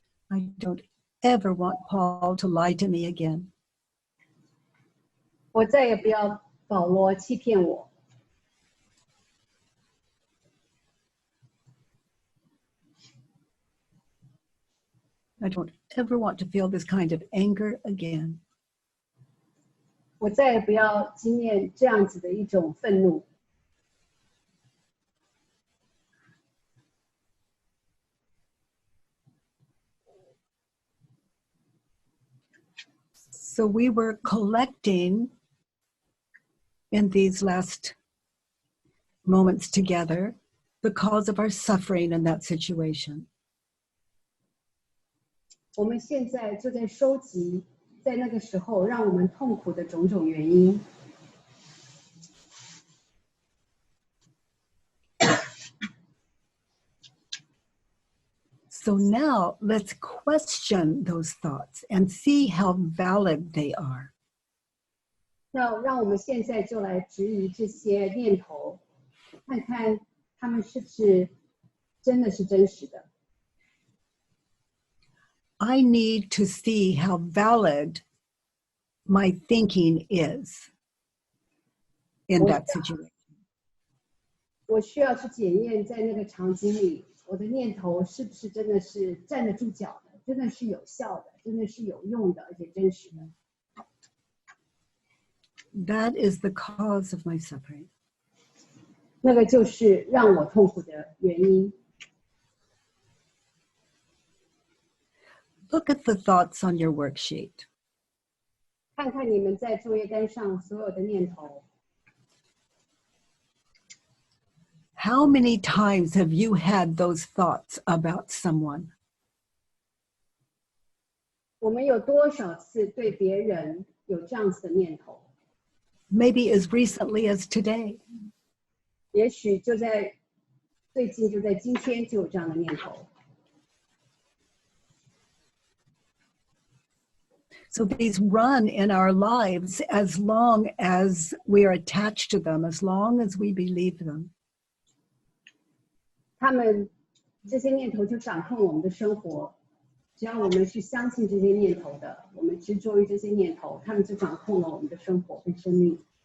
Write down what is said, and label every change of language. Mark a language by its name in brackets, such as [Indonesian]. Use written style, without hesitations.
[English] I don't ever want Paul to lie to me again. [Chinese] 我再也不要保罗欺骗我。 [English] I don't ever want to feel this kind of anger again. [Chinese] 我再也不要经验这样子的一种愤怒。 [English] So we were collecting in these last moments together the cause of our suffering in that situation. [Chinese] 我们现在就在收集，在那个时候让我们痛苦的种种原因。 [English] So now let's question those thoughts and see how valid they are. [Chinese] 那让我们现在就来质疑这些念头，看看他们是不是真的是真实的。 [English] I need to see how valid my thinking is in that situation. [Chinese] 我需要去检验在那个场景里，我的念头是不是真的是站得住脚的，真的是有效的，真的是有用的，而且真实的。 [English] That is the cause of my suffering. [Chinese] 那个就是让我痛苦的原因。 [English] Look at the thoughts on your worksheet. [Chinese] 看看你们在作业单上所有的念头。 [English] How many times have you had those thoughts about someone? [Chinese] 我们有多少次对别人有这样子的念头？ [English] Maybe as recently as today. [Chinese] 也许就在最近，就在今天就有这样的念头。 [English] So these run in our lives as long as we are attached to them, as long as we believe them. [Chinese] 他们这些念头就掌控我们的生活，只要我们是相信这些念头的，我们执着于这些念头，他们就掌控了我们的生活跟生命。